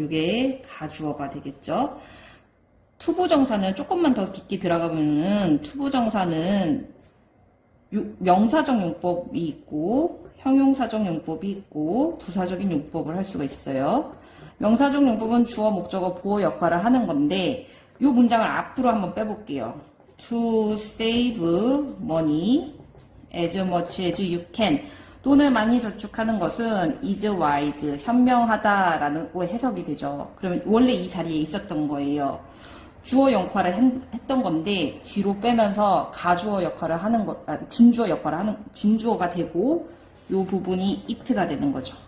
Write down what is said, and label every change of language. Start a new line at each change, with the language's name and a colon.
Korean: 이게 가주어가 되겠죠. 투부정사는 조금만 더 깊게 들어가면은 투부정사는 명사적 용법이 있고 형용사적 용법이 있고 부사적인 용법을 할 수가 있어요. 명사적 용법은 주어, 목적어, 보어 역할을 하는 건데 이 문장을 앞으로 한번 빼볼게요.
English: To save money as much as you can.
Korean: 돈을 많이 저축하는 것은 is wise, 현명하다라고 해석이 되죠. 그러면 원래 이 자리에 있었던 거예요. 주어 역할을 했던 건데 뒤로 빼면서 가주어 역할을 하는 진주어가 되고 이 부분이 it가 되는 거죠.